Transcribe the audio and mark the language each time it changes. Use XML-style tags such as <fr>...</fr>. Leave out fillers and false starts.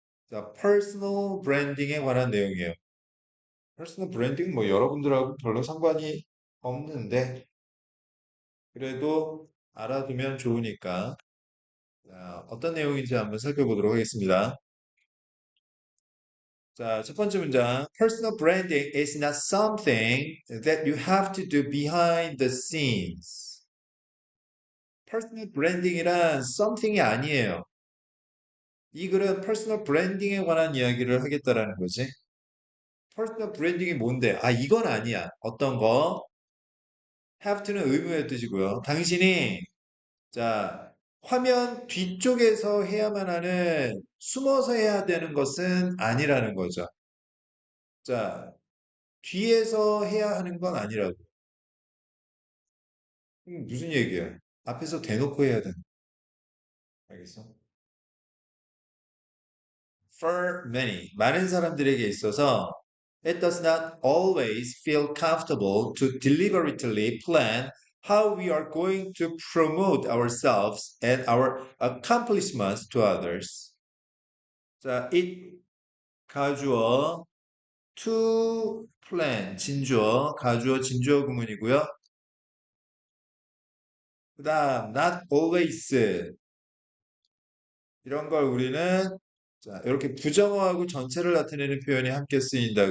<ko>자, personal branding에 관한 내용이에요. personal branding 뭐 여러분들하고 별로 상관이 없는데 그래도 알아두면 좋으니까 자, 어떤 내용인지 한번 살펴보도록 하겠습니다. 자, 첫 번째 문장.</ko> <en>Personal branding is not something that you have to do behind the scenes.</en> <ko>Personal branding이란 something이 아니에요. 이 글은 personal branding에 관한 이야기를 하겠다라는 거지. personal branding이 뭔데? 아, 이건 아니야. 어떤 거? have to는 의무의 뜻이고요. 당신이 자, 화면 뒤쪽에서 해야만 하는 숨어서 해야 되는 것은 아니라는 거죠. 자, 뒤에서 해야 하는 건 아니라고. 무슨 얘기야? 앞에서 대놓고 해야 되는. 알겠어?</ko> <en>For many,</en> <ko>많은 사람들에게 있어서</ko> <en>it does not always feel comfortable to deliberately plan how we are going to promote ourselves and our accomplishments to others.</en> <ko>자, it 가주어 to plan 진주어 가주어 진주어 구문이고요. 그다음 not always 이런 걸 우리는 자, 이렇게 부정어하고 전체를 나타내는 표현이 함께 쓰인다.</ko>